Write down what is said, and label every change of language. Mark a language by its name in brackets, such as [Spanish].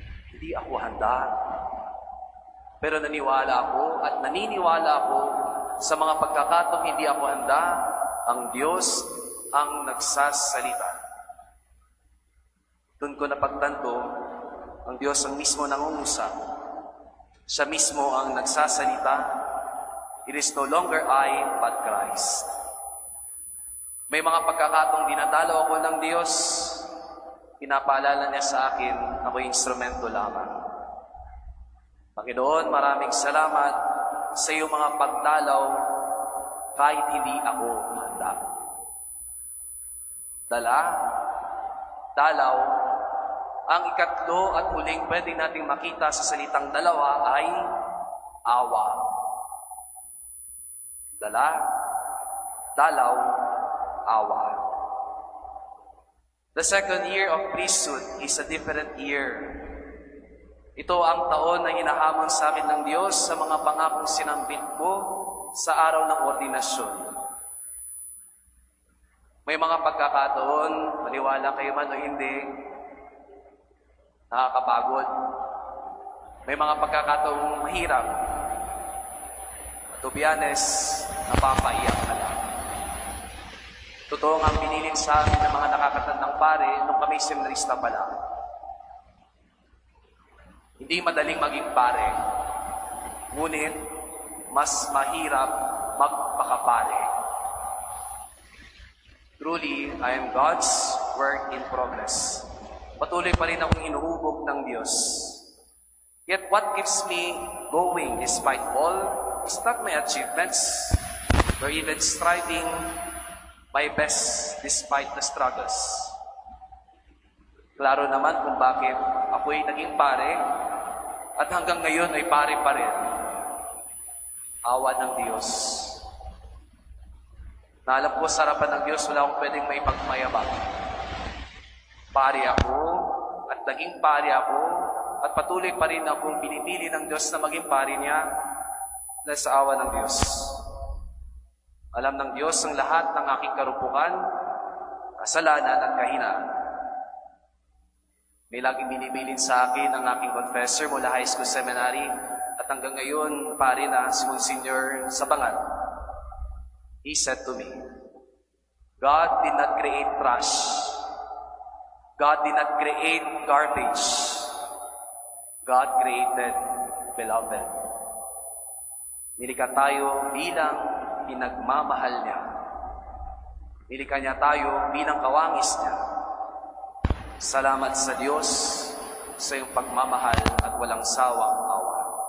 [Filipino] Hindi ako handa. Pero naniwala ako at naniniwala ako sa mga pagkakataong hindi ako handa, ang Diyos ang nagsasalita. Doon ko napagtanto, ang Diyos ang mismo nangungusap. Siya mismo ang nagsasalita. [English] It is no longer I, but Christ. [Filipino] May mga pagkakataong dinadalo ako ng Diyos, pinapaalala niya sa akin, ako instrumento lamang. Panginoon, maraming salamat sa iyong mga pagdalaw kahit hindi ako handa. Dalaw, ang ikatlo at huling pwede nating makita sa salitang dalawa ay awa. Dalaw, awa. [English] The second year of priesthood is a different year. [Filipino] Ito ang taon na hinahamon sa akin ng Diyos sa mga pangakong sinambit ko sa araw ng ordinasyon. May mga pagkakataon, maniwala kayo man o hindi, nakakapagod. May mga pagkakataong mahirap. At [English] to be honest, [Filipino] napapaiyak na lang. Totoo nga ang binilin sa amin ng mga nakakatandang pare nung kami seminarista pa lang. Hindi madaling maging pare, ngunit mas mahirap magpakapare. [English] Truly, I am God's work in progress. [Filipino] Patuloy pa rin akong hinuhubog ng Diyos. [English] Yet what keeps me going despite all is not my achievements, or even striving my best despite the struggles. [Filipino] Klaro naman kung bakit ako'y naging pare at hanggang ngayon ay pare pa rin. Awa ng Diyos. Na alam ko sa harapan ng Diyos, wala akong pwedeng maipagmayabang. Pare ako at naging pare ako at patuloy pa rin akong pinipili ng Diyos na maging pare niya dahil sa awa ng Diyos. Alam ng Diyos ang lahat ng aking karupukan, kasalanan at kahinaan. May laging binibilin sa akin ang aking confessor mula high school seminary at hanggang ngayon, pare na si Monsignor Sabangan. [English] He said to me, God did not create trash. God did not create garbage. God created beloved. [Filipino] Nilikha tayo bilang pinagmamahal niya. Nilikha niya tayo bilang kawangis niya. Salamat sa Diyos sa iyong pagmamahal at walang sawang awa.